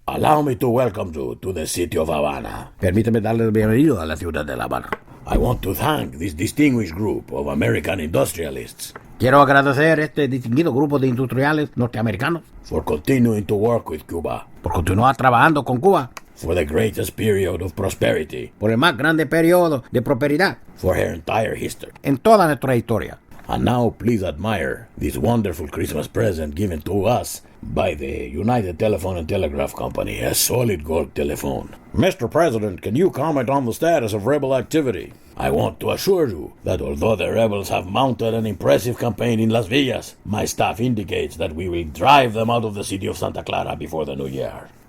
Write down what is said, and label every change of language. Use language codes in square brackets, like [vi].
[en] Allow me to welcome you to the city of Havana. [es] Permíteme darle el bienvenido a la ciudad de La Habana. [en] I want to thank this distinguished group of American industrialists. [es] Quiero agradecer a este distinguido grupo de industriales norteamericanos [en] for continuing to work with Cuba. [es] Por continuar trabajando con Cuba. [en] For the greatest period of prosperity. [es] Por el más grande periodo de prosperidad. [en] For her entire history. [es] En toda nuestra historia. [en] And now please admire this wonderful Christmas present given to us by the United Telephone and Telegraph Company, a solid gold telephone. Mr. President, can you comment on the status of rebel activity? I want to assure you that although the rebels have mounted an impressive campaign in Las Villas, my staff indicates that we will drive them out of the city of Santa Clara before the new year.